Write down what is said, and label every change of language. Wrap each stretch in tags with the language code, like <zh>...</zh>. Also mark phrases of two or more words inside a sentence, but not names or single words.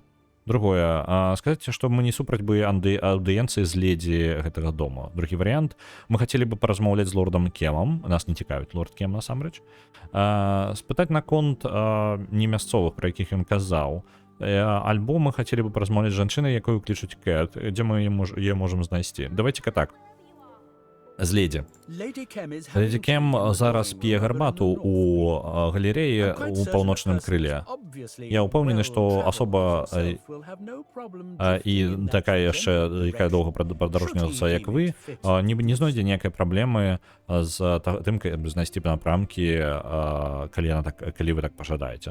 <be>Другое, сказаць, што мы не супраць бы аўдыенцыі з ледзі гэтага дома. Другі варыянт, мы хацелі бы паразмаўляць з лордам Кемам, нас не цікавіць лорд Кем насамрэч. Спытаць наконт немясцовых, пра якіх ён казаў. Альбо мы хацелі бы паразмаўляць з жанчынай, якую клічуць Кэт, дзе мы яе можам знайсці. Давайце-ка так. З леді. Леді Кем зараз п'е гарбату у галерэі у паўночным крыле. Я ўпэўнены, што асоба і такая яшчэ, якая доўга падарожніваецца, як вы, не знойдзе ніякай праблемы з тым, каб знайсці напрамкі, калі вы так пажадаеце.</be>